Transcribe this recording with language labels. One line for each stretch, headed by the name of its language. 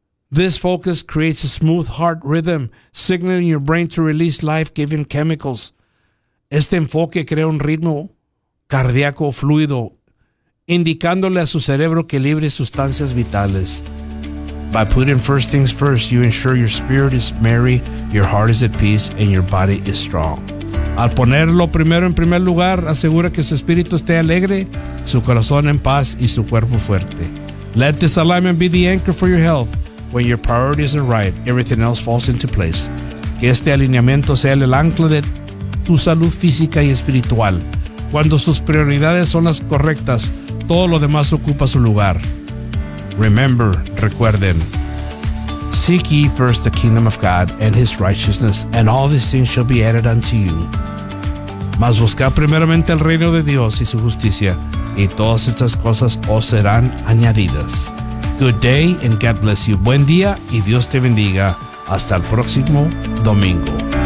English: This focus creates a smooth heart rhythm, signaling your brain to release life-giving chemicals.
Spanish: Este enfoque crea un ritmo cardíaco fluido, indicándole a su cerebro que libre sustancias vitales.
English: By putting first things first, you ensure your spirit is merry, your heart is at peace, and your body is strong.
Spanish: Al ponerlo primero en primer lugar, asegura que su espíritu esté alegre, su corazón en paz y su cuerpo fuerte.
English: Let this alignment be the anchor for your health. When your priorities are right, everything else falls into place.
Spanish: Que este alineamiento sea el ancla de tu salud física y espiritual. Cuando sus prioridades son las correctas, todo lo demás ocupa su lugar.
English: Remember, recuerden, seek ye first the kingdom of God and his righteousness, and all these things shall be added unto you.
Spanish: Mas buscad primeramente el reino de Dios y su justicia, y todas estas cosas os serán añadidas.
English: Good day and God bless you.
Spanish: Buen día y Dios te bendiga. Hasta el próximo domingo.